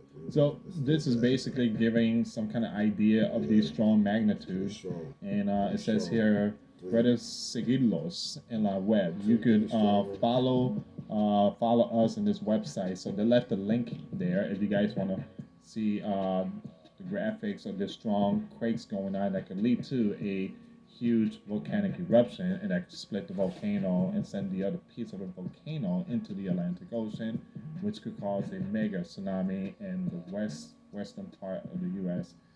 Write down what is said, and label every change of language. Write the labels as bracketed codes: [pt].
[en] So this is basically giving some kind of idea of the strong magnitude. And it says here, [es] puedes seguirlos en la web. [en] You could follow us in this website. So they left the link there if you guys want to see the graphics of the strong quakes going on that could lead to a huge volcanic eruption and that could split the volcano and send the other piece of the volcano into the Atlantic Ocean, which could cause a mega tsunami in the western part of the U.S.